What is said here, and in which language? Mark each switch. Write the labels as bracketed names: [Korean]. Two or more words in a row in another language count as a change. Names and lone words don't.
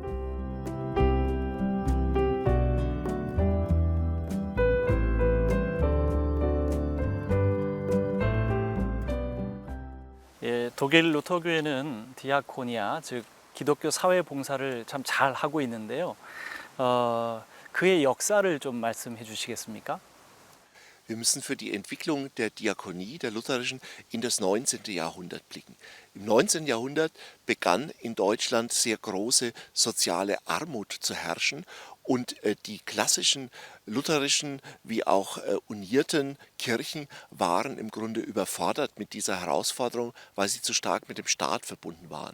[Korean] 예, 독일 루터교회는 디아코니아, 즉 기독교 사회 봉사를 참 잘 하고 있는데요. 그의 역사를 좀 말씀해 주시겠습니까? [German] Wir müssen für die Entwicklung der Diakonie, der lutherischen, in das 19. Jahrhundert blicken. Im 19. Jahrhundert begann in Deutschland sehr große soziale Armut zu herrschen und die klassischen lutherischen wie auch unierten Kirchen waren im Grunde überfordert mit dieser Herausforderung, weil sie zu stark mit dem Staat verbunden waren.